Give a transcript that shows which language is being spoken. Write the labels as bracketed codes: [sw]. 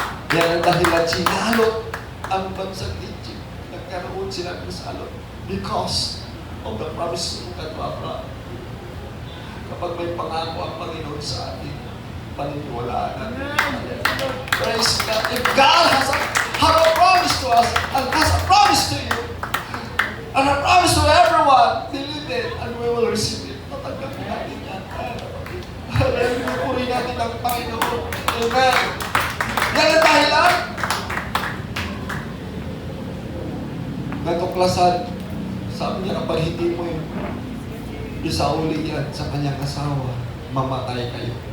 [tl] Yan ang dahilan sinalot ang bansang Egypt. Nagkaroon sila ng salot [en] because of the promise [tl] ng Abraham. Kapag may pangako ang Panginoon sa atin, paniniwalaan natin. [en] Praise God. If God has a promise to us and has a promise to you, and a promise to everyone, believe it and we will receive it. [tl] Tatanggapin natin yan. Hallelujah. Puri natin ang Panginoon. Amen. Yan ang dahilan. Natuklasan. Sabi niya, kapag hindi mo yun, isauli yan sa kanyang asawa, mamatay kayo.